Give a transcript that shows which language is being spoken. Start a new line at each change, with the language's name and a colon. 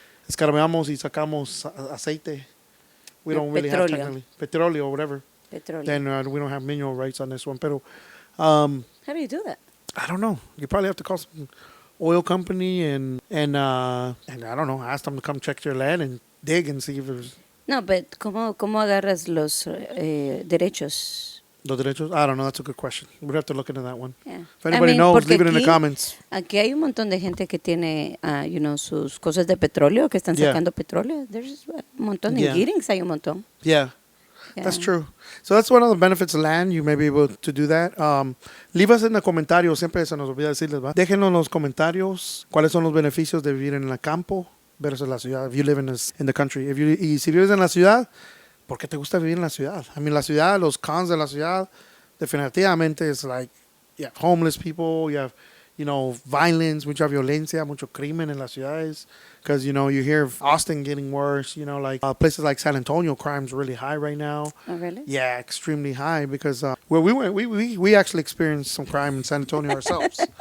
Spanish: escarbeamos y sacamos aceite.
English: We don't really have
Spanish: Petróleo.
English: technically petróleo or whatever.
Spanish: Petróleo.
English: Then we don't have mineral rights on this one.
Spanish: Pero
English: How do you do that? I don't know. You probably have to call some oil company and I don't know, ask them to come check your land and dig and see if there's
Spanish: No, but ¿cómo agarras los derechos? los derechos.
English: I don't know. That's a good question. We'd have to look into that one. Yeah. If anybody knows,
Spanish: porque
English: leave it in the
Spanish: aquí-
English: comments.
Spanish: Aquí hay un montón de gente que tiene, sus cosas de petróleo, que están
English: Yeah.
Spanish: sacando petróleo. There's un montón.
English: Yeah.
Spanish: En Giddings hay un montón.
English: Yeah. Yeah. That's true. So that's one of the benefits of land. You may be able to do that. Leave us in the comentarios.
Spanish: Siempre se nos olvida decirles, ¿va? Déjenos en los comentarios cuáles son los beneficios de vivir en el campo versus la ciudad.
English: If you live in the country.
Spanish: Y si vives en la ciudad, ¿por qué te gusta vivir en la ciudad?
English: I mean,
Spanish: la ciudad, los cons de la ciudad, definitivamente es
English: like, you have homeless people, you have, violence,
Spanish: mucha violencia, mucho crimen en las ciudades.
English: Because, you hear of Austin getting worse, like places like San Antonio, crime's really high right now. Oh, really? Yeah, extremely high because where we went, we actually experienced some crime in San Antonio ourselves.